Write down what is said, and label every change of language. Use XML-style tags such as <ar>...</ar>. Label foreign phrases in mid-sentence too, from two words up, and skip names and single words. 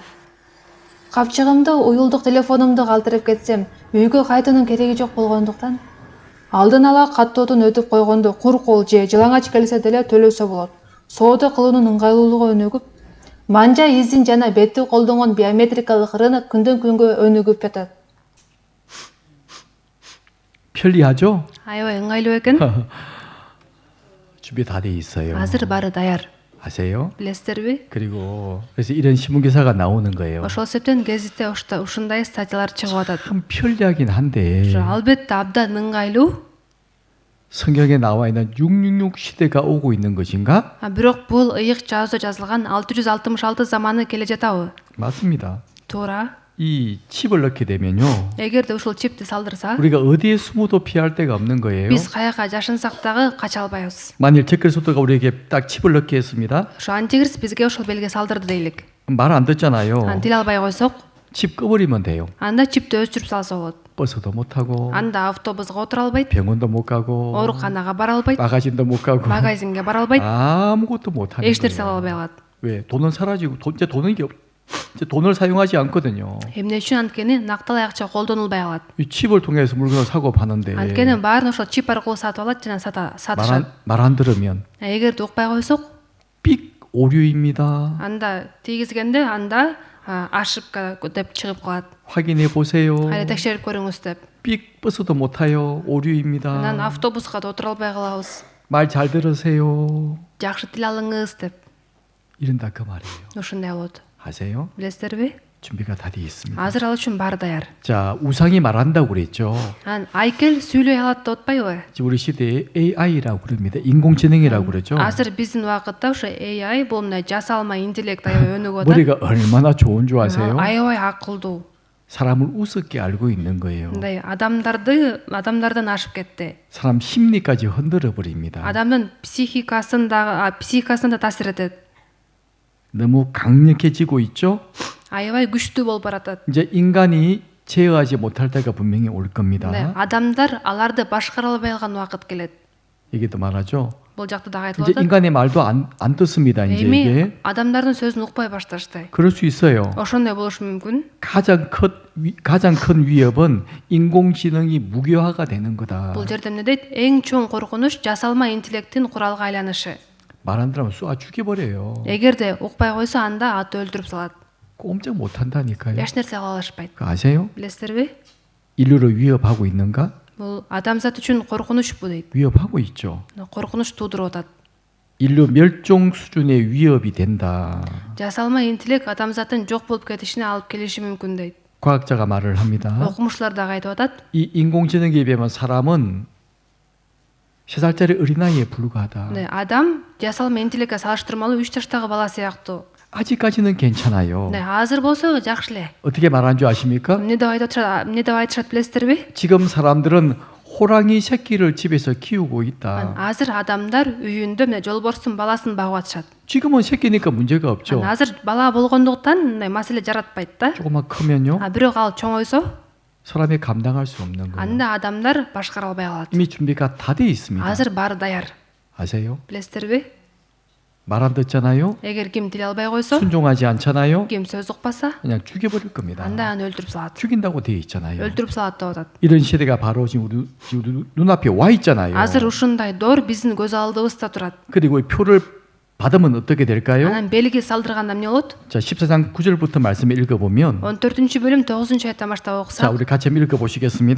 <ky>Капчыгымды уюлдук телефонумду калтырып кетсем, үйгө кайтуунун кереги жок болгондуктан алдын ала каттоодон өтүп койгондо кур кол же жылаңач келсе деле төлөсө болот. Соода кылуунун ыңгайлуулугу өнүгүп, манжа изин жана бетти колдонгон биометрикалык рынок күндөн күнгө өнүгүп жатат.</ky> <ko>편리하죠?</ko> <ky>Аябай ыңгайлуу экен.</ky> <ko>준비 다 돼 있어요.</ko> <ky>Азыр баары даяр.</ky> <ko>아세요?</ko> <ky>Билесиздерби?</ky> <ko>그리고 그래서 이런 신문 기사가 나오는 거예요.</ko> <ky>Ошол себептен гезитте ушундай статьялар чыгып атат.</ky> <ko>참 편리하긴 한데</ko> <ky>Албетте абдан ыңгайлуу.</ky> <ko>성경에 나와 있는 666 시대가 오고 있는 것인가?</ko> <ky>Бирок бул ыйык жазуу жазылган 666 заманы келе жатабы?</ky> <ko>맞습니다.</ko> <ky>Туура.</ky> <ko>이 칩을 넣게 되면요.</ko> <ky>Эгерде ушул чипти салдырса,</ky> <ko>우리가 어디에 숨어도 피할 데가 없는 거예요.</ko> <ky>биз каяка жашынсак дагы кача албайбыз.</ky> <ko>만일 제크리스도가 우리에게 딱 칩을 넣게 했습니다.</ko> <ky>Ошо антикрист бизге ошол белги салдырды дейлик.</ky> <ko>말 안 듣잖아요.</ko> <ky>Тил албай койсок,</ky> <ko>칩 꺼버리면 돼요.</ko> <ky>анда чипти өчүрүп салса болот.</ky> <ko>버스도 못 타고</ko> <ky>Анда автобусга отура албайт,</ky> <ko>병원도 못 가고</ko> <ky>ооруканага бара албайт,</ky> <ko>마가진도 못 가고</ko> <ky>магазинге бара албайт,</ky> <ko>아무것도 못 하는</ko> <ky>эч нерсе</ky> <ko>거예요.</ko> <ky>ала албай калат.</ky> <ko>왜? 돈은 사라지고 이제 돈을 사용하지 않거든요.</ko> <ky>Эмне үчүн? Анткени накталай акча колдонулбай калат.</ky> <ko>이 칩을 통해서 물건을 사고 파는데</ko> <ky>Анткени баарын ошол чип аркылуу сатып алат жана сатышат.</ky> <ko>말 안 들으면</ko> <ky>Эгерде укпай койсок,</ky> <ko>삑 오류입니다.</ko> <ky>анда тийгизгенде анда ошибка деп чыгып калат.</ky> <ko>확인해 보세요.</ko> <ky>Кайра текшерип көрүңүз деп.</ky> <ko>삑 버스도 못 타요.</ko> <ky>Анан</ky> <ko>오류입니다.</ko> <ky>автобуска да отура албай калабыз.</ky> <ko>말 잘 들으세요.</ko> <ky>Жакшы тил алыңыз деп.</ky> <ko>이른다 그 말이에요.</ko> <ky>Ошондой болот.</ky> <ko>아세요?</ko> <ky>Билесиздерби?</ky> <ko>준비가 다 돼 있습니다.</ko> <ky>Азыр ал үчүн баары даяр.</ky> <ko>자, 우상이 말한다고 그랬죠.</ko> <ky>Айкел сүйлөй алат деп атпайбы?</ky> <ko>지금 우리 시대에 AI라고 그럽니다. 인공지능이라고 그러죠.</ko> <ky>Азыр биздин убакытта ошо AI бул мына жасалма интеллект аябай өнүгүп атат.</ky> <ko>머리가 얼마나 좋은 줄 아세요?</ko> <ky>Аябай акылдуу.</ky> <ko>사람을 우습게 알고 있는 거예요.</ko> <ky>Мындай адамдардан ашып кетти.</ky> <ko>사람 심리까지 흔들어 버립니다.</ko> <ky>Адамдын психикасын да таасир этет.</ky> <ko>너무 강력해지고 있죠.</ko> <ky>Аябай күчтүү болуп баратат.</ky> <ko>이제 인간이 제어하지 못할 때가 분명히 올 겁니다.</ko> <ky>Адамдар аларды башкара албай калган убакыт келет.</ky> <ko>얘기도 말하죠.</ko> <ky>Бул жакта дагы</ky> <ko>이제</ko> <ky>айтылып атат.</ky> <ko>인간의 말도 안 듣습니다. 이제</ko> <ky>Эми</ky> <ko>이게</ko> <ky>адамдардын сөзүн укпай башташты.</ky> <ko>그럴 수 있어요.</ko> <ky>Ошондой болушу мүмкүн.</ky> <ko>가장 큰 위협은 인공지능이 무기화가 되는 거다.</ko> <ky>Бул жерде эмне дейт? Эң чоң коркунуч жасалма интеллекттин куралга айланышы.</ky> <ko>말 안 들으면 쏘아 죽여버려요.</ko> <ky>Эгерде укпай койсо анда аты өлтүрүп салат.</ky> <ko>꼼짝 못 한다니까요.</ko> <ky>Эч нерсе кыла алышпайт.</ky> <ko>그거 아세요?</ko> <ky>Билесиздерби?</ky> <ko>인류를 위협하고 있는가?</ko> <ky>Бул адамзат үчүн коркунучпу дейт.</ky> <ko>위협하고 있죠.</ko> <ky>Коркунуч туудуруп атат.</ky> <ko>인류 멸종 수준의 위협이 된다.</ko> <ky>Жасалма интеллект адамзаттын жок болуп кетишине алып келиши мүмкүн дейт.</ky> <ko>과학자가 말을 합니다.</ko> <ky>Окумуштуулар дагы айтып атат.</ky> <ko>이 인공지능에 비하면 사람은 3살짜리 어린아이에 불과하다.</ko> <ky>Адам жасал менчилекке салыштырмалуу 3 жаштагы бала сыяктуу.</ky> <ko>아직까지는 괜찮아요. 네,</ko> <ky>азыр болсо жакшы эле.</ky> <ko>어떻게 말하는 줄 아십니까?</ko> <ky>эмне деп айтышат билесиздерби?</ky> <ko>지금 사람들은 호랑이 새끼를 집에서 키우고 있다.</ko> <ky>азыр адамдар үйүндө мына жолборстун баласын багып атышат.</ky> <ko>지금은 새끼니까 문제가 없죠.</ko> <ky>азыр бала болгондуктан мындай маселе жаратпайт да.</ky> <ko>조금만 크면요.</ko> <ky>бирок ал чоңойсо</ky> <ko>사람이 감당할 수 없는 거예요.</ko> <ky>анда адамдар башкара албай калат.</ky> <ko>이미 준비가 다 돼 있습니다.</ko> <ky>азыр баары даяр.</ky> <ko>아세요?</ko> <ky>билесиздерби?</ky> <ko>말 안 듣잖아요.</ko> <ky>эгер ким тил албай койсо,</ky> <ko>순종하지 않잖아요.</ko> <ky>ким сөз укпаса,</ky> <ko>그냥 죽여버릴 겁니다.</ko> <ky>анда аны өлтүрүп салат.</ky> <ko>죽인다고 돼 있잖아요.</ko> <ky>өлтүрүп салат деп атат.</ky> <ko>이런 시대가 바로 지금 우리 눈앞에 와 있잖아요.</ko> <ky>азыр ушундай доор биздин көз алдыбызда турат.</ky> <ko>그리고 이 표를 받으면 어떻게 될까요?</ko> <ky>анан белги салдырганда эмне болот?</ky> <ko>자, 14장 9절부터 말씀을 읽어보면</ko> <ky>14-бөлүм 9-аятtan баштап</ky> <ko>자,</ko> <ky>окусак,</ky> <ko>우리 같이 한번 읽어보시겠습니다.</ko>